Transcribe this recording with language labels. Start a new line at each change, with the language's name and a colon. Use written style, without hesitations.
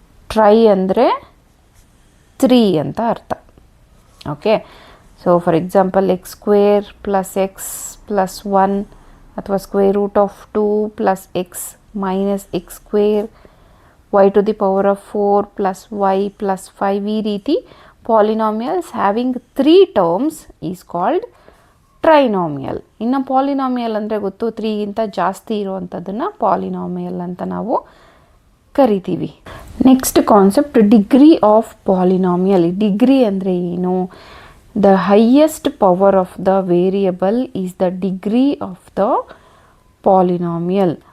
Kannada: Try ಅಂದರೆ 3 ಅಂತ ಅರ್ಥ. Okay.
English: So for example x square plus x plus 1 ಅಥವಾ square root of 2 plus x minus x square, y to the power of 4 plus y plus 5.
Kannada: ಈ ರೀತಿ
English: Polynomials having 3 terms is called trinomial.
Kannada: ಇನ್ನು polynomial ಅಂದರೆ ಗೊತ್ತು, 3ಗಿಂತ ಜಾಸ್ತಿ ಇರುವಂಥದ್ದನ್ನು polynomial ಅಂತ ನಾವು ಕರಿತೀವಿ.
English: Next concept degree of polynomial.
Kannada: Degree ಅಂದರೆ ಏನು?
English: The highest power of the variable is the degree of the polynomial.